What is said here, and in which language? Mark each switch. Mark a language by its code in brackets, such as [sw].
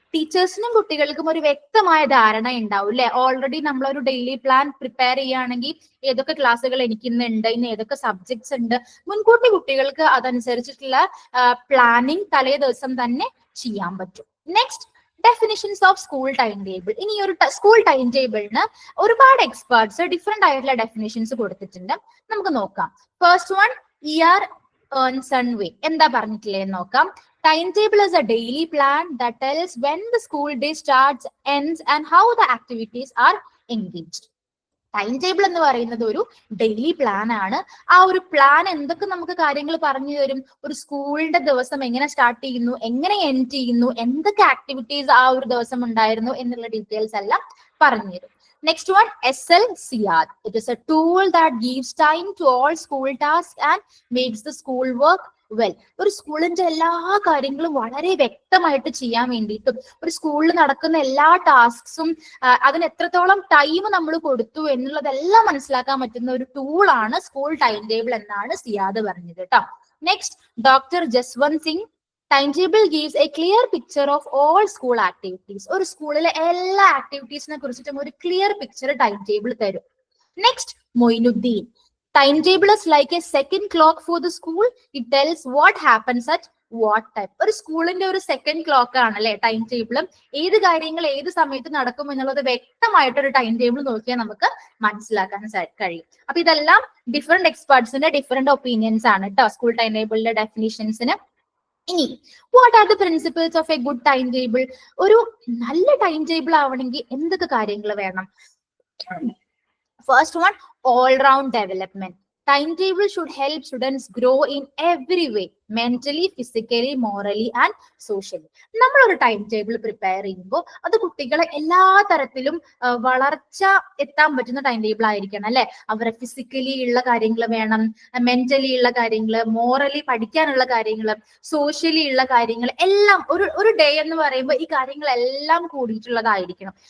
[ml] ടീച്ചേഴ്സിനും കുട്ടികൾക്കും ഒരു വ്യക്തമായ ധാരണ ഉണ്ടാവും അല്ലെ. ഓൾറെഡി നമ്മളൊരു ഡെയിലി പ്ലാൻ പ്രിപ്പയർ ചെയ്യുകയാണെങ്കിൽ ഏതൊക്കെ ക്ലാസ്സുകൾ എനിക്ക് ഇന്നുണ്ട്, ഇന്ന് ഏതൊക്കെ സബ്ജക്ട്സ് ഉണ്ട്, മുൻകൂട്ടി കുട്ടികൾക്ക് അതനുസരിച്ചിട്ടുള്ള പ്ലാനിങ് തലേ ദിവസം തന്നെ ചെയ്യാൻ പറ്റും. Next, definitions of school time table. ഇനി ഒരു സ്കൂൾ ടൈം ടേബിളിന് ഒരുപാട് എക്സ്പേർട്സ് ഡിഫറെന്റ് ആയിട്ടുള്ള ഡെഫിനിഷൻസ് കൊടുത്തിട്ടുണ്ട്, നമുക്ക് നോക്കാം. First one, year earn sun വേ. എന്താ പറഞ്ഞിട്ടില്ലേ നോക്കാം. [en] Time table is a daily plan that tells when the school day starts, ends and how the activities are engaged. [ml] Time table എന്ന് പറയുന്നത് ഒരു ഡെയിലി പ്ലാൻ ആണ്. ആ ഒരു പ്ലാൻ എന്തൊക്കെ നമുക്ക് കാര്യങ്ങൾ പറഞ്ഞു തരും, ഒരു സ്കൂളിന്റെ ദിവസം എങ്ങനെ സ്റ്റാർട്ട് ചെയ്യുന്നു, എങ്ങനെ എൻഡ് ചെയ്യുന്നു, എന്തൊക്കെ ആക്ടിവിറ്റീസ് ആ ഒരു ദിവസം ഉണ്ടായിരുന്നു എന്നുള്ള ഡീറ്റെയിൽസ് എല്ലാം പറഞ്ഞു തരും. [en] Next one, SLCR. It is a tool that gives time to all school tasks and makes the school work well. [ml] ഒരു സ്കൂളിന്റെ എല്ലാ കാര്യങ്ങളും വളരെ വ്യക്തമായിട്ട് ചെയ്യാൻ വേണ്ടിയിട്ടും ഒരു സ്കൂളിൽ നടക്കുന്ന എല്ലാ ടാസ്ക്സും അതിന് എത്രത്തോളം ടൈം നമ്മൾ കൊടുത്തു എന്നുള്ളതെല്ലാം മനസ്സിലാക്കാൻ പറ്റുന്ന ഒരു ടൂളാണ് സ്കൂൾ ടൈം ടേബിൾ എന്നാണ് സിയാദ് പറഞ്ഞത് കേട്ടോ. [en] Next, doctor Jaswant Singh. Time table gives a clear picture of all school activities. [ml] ഒരു സ്കൂളിലെ എല്ലാ ആക്ടിവിറ്റീസിനെ കുറിച്ചിട്ടും ഒരു ക്ലിയർ പിക്ചർ ടൈം ടേബിൾ തരും. Next, Moinuddin. [en] Time table is like a second clock for the school. It tells what happens at what time. [ml] ഒരു സ്കൂളിന്റെ ഒരു second clock ആണ് അല്ലെ ടൈം ടേബിളും. ഏത് കാര്യങ്ങൾ ഏത് സമയത്ത് നടക്കും എന്നുള്ളത് വ്യക്തമായിട്ടൊരു ടൈം ടേബിൾ നോക്കിയാൽ നമുക്ക് മനസ്സിലാക്കാൻ കഴിയും. അപ്പൊ ഇതെല്ലാം ഡിഫറെന്റ് എക്സ്പേർട്സിന്റെ ഡിഫറെന്റ് ഒപ്പീനിയൻസ് ആണ് കേട്ടോ സ്കൂൾ ടൈം ടേബിളിന്റെ ഡെഫിനിഷൻസിന്. [en] ഇനി what are the principles of a good time table? [ml] ഒരു നല്ല ടൈം ടേബിൾ ആവണമെങ്കിൽ എന്തൊക്കെ കാര്യങ്ങൾ വേണം? [en] First one, all round development. Timetable should help students grow in every way, mentally, physically, morally and socially. [ml] നമ്മൾ ഒരു ടൈം ടേബിൾ പ്രിപ്പയർ ചെയ്യുമ്പോൾ അത് കുട്ടികളെ എല്ലാ തരത്തിലും വളർച്ച എത്താൻ പറ്റുന്ന ടൈം ടേബിൾ ആയിരിക്കണം അല്ലെ. അവരെ ഫിസിക്കലി ഉള്ള കാര്യങ്ങൾ വേണം, മെന്റലി ഉള്ള കാര്യങ്ങൾ, മോറലി പഠിക്കാനുള്ള കാര്യങ്ങൾ, സോഷ്യലി ഉള്ള കാര്യങ്ങൾ എല്ലാം ഒരു ഡേ എന്ന് പറയുമ്പോൾ ഈ കാര്യങ്ങളെല്ലാം കൂടിയിട്ടുള്ളതായിരിക്കണം.